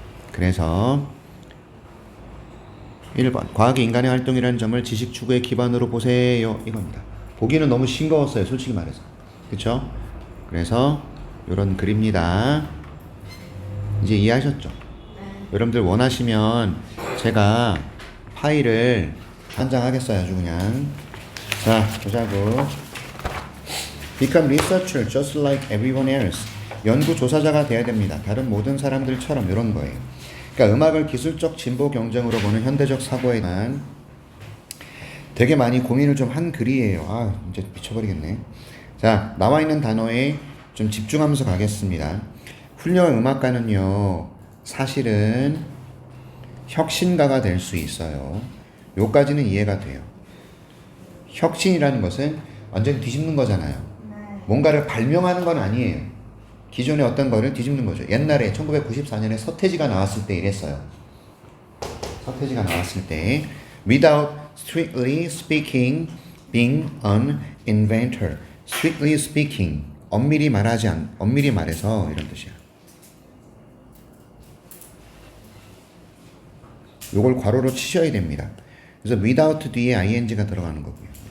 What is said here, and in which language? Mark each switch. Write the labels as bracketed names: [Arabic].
[Korean] 그래서 1번 과학이 인간의 활동이라는 점을 지식 추구의 기반으로 보세요. 이겁니다. 보기는 너무 싱거웠어요. 솔직히 말해서. 그쵸? 그래서 이런 글입니다. 이제 이해하셨죠? 여러분들 원하시면 제가 파일을 한 장 하겠어요. 아주 그냥. 자, 보자고. [English] Become researcher just like everyone else. [Korean] 연구조사자가 돼야 됩니다. 다른 모든 사람들처럼 이런 거예요. 그러니까 음악을 기술적 진보 경쟁으로 보는 현대적 사고에 대한 되게 많이 고민을 좀 한 글이에요. 아, 이제 미쳐버리겠네. 자, 나와 있는 단어에 좀 집중하면서 가겠습니다. 훌륭한 음악가는요, 사실은 혁신가가 될 수 있어요. 요까지는 이해가 돼요. 혁신이라는 것은 완전히 뒤집는 거잖아요. 뭔가를 발명하는 건 아니에요. 기존의 어떤 거를 뒤집는 거죠. 옛날에 1994년에 서태지가 나왔을 때 이랬어요. 서태지가 나왔을 때 [English] without strictly speaking being an inventor. strictly speaking [Korean] 엄밀히 말해서 이런 뜻이야. 요걸 괄호로 치셔야 됩니다. 그래서 without 뒤에 ing가 들어가는 거고요.